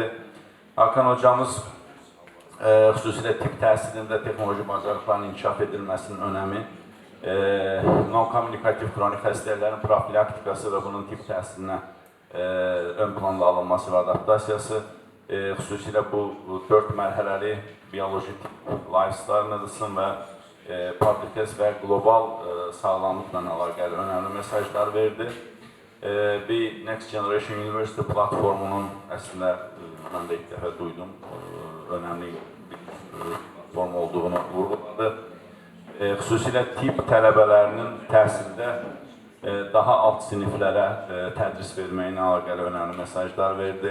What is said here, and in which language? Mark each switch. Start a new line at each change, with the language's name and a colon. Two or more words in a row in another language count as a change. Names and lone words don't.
Azerbaijani: Hakan hocamız xüsusilə tibb təhsilində texnoloji bacarıqların inkişaf edilməsinin önəmi, non-kommunikativ kronik xəstəliklərin profilaktikası və bunun tibb təhsilinə ön planda alınması və adaptasiyası, xüsusilə bu 4 mərhələli bioloji
English: lifestyle medicine
Azerbaijani: və
English: public health
Azerbaijani: və qlobal sağlamlıqla əlaqəli önəmli mesajlar verdi. Bir Next Generation University platformunun əslində mən də ilk dəfə duydum, önemli bir form olduğunu vurguladı. Xüsusilə tibb tələbələrinin təhsildə daha alt siniflərə tədris verməyinə əlaqəli önəmli mesajlar verdi.